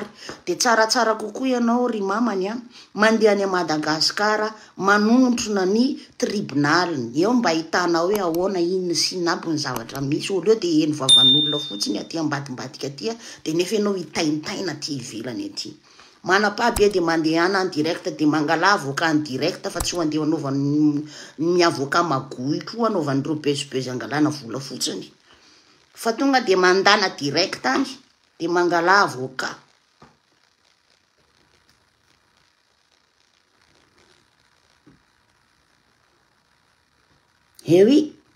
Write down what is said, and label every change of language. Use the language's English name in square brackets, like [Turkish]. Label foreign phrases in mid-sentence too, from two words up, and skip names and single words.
[Malagasy] De tsaratsara kokoa ianao ry mamany mandeha any Madagasikara manontrona ny tribunal eo mba hitanao hoe ahoana inona sy naby ny zavatra misy. Oleo de eny vavan'olona fotsiny aty ambadimbadika aty de nefa ianao hitaintaina aty ivelany aty. Manapa-be de mandeha ana [French] en direct [Malagasy] de mangala avocat [French] en direct [Malagasy] fa tsy ho andeha anaovany ny avocat magohitro anaovan'ireo bezibezy angalana vola fotsiny. Fa tonga de mandana direct any de mangala avocat. Oui.